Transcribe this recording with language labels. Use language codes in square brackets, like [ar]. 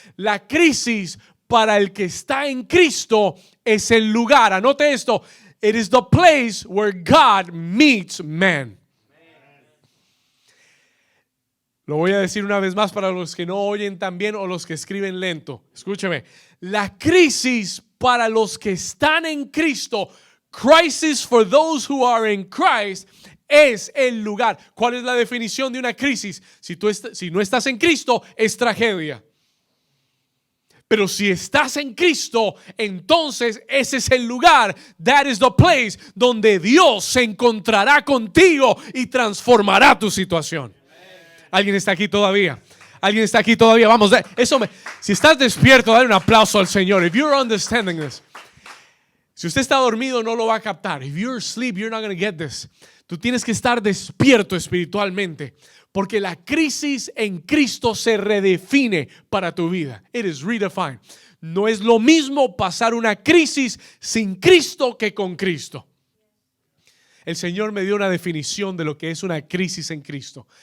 [es] La crisis para el que está en Cristo es el lugar. Anote esto. [en] It is the place where God meets man. [es] Lo voy a decir una vez más para los que no oyen tan bien o los que escriben lento. Escúcheme. La crisis para los que están en Cristo, [en] crisis for those who are in Christ, [es] es el lugar. ¿Cuál es la definición de una crisis? Si no estás en Cristo, es tragedia. Pero si estás en Cristo, entonces ese es el lugar. [en] That is the place [es] donde Dios se encontrará contigo y transformará tu situación. ¿Alguien está aquí todavía? ¿Alguien está aquí todavía? Vamos, si estás despierto, dale un aplauso al Señor. [en] If you're understanding this. [es] Si usted está dormido, no lo va a captar. [en] If you're asleep, you're not going to get this. [es] Tú tienes que estar despierto espiritualmente. Porque la crisis en Cristo se redefine para tu vida. [en] It is redefined. [es] No es lo mismo pasar una crisis sin Cristo que con Cristo. El Señor me dio una definición de lo que es una crisis en Cristo.